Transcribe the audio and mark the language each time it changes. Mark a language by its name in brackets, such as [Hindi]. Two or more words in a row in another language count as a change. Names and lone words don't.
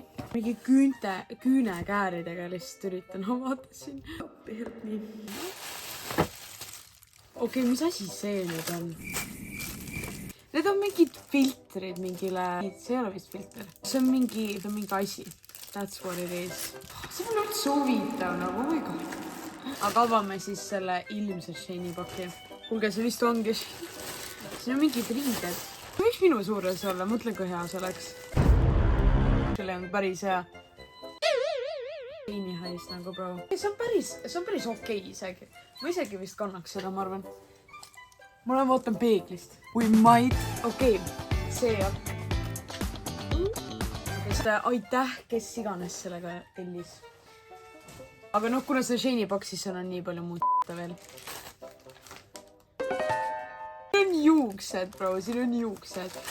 [Estonian] Mingi küünekääridega lihtsalt üritan avada siin. Nii. Okei, mis asi see nüüd on? Need on mingid filtrid mingile, see ei ole vist filter. See on mingi asi. [English] That's what it is. [Estonian] See on üldse huvitav, nagu, [English] oh my god. [Estonian] Aga avame siis selle ilmse Sheini paki. Kuulge, see vist ongi. Siin on mingid riided. Võiks minu suures olla, mõtlen, kui hea see oleks. Selle on päris hea. Sheini hais nagu, bro. See on päris okei isegi. Ma isegi vist kannaks seda, ma arvan. Ma olen vaatan peeglist. [English] We might. [Estonian] Okei, see jah. Aitäh, kes iganes sellega tellis. Aga noh, kuna see Sheini paksis on nii palju muud veel. Siin on juuksed, bro, siin on juuksed.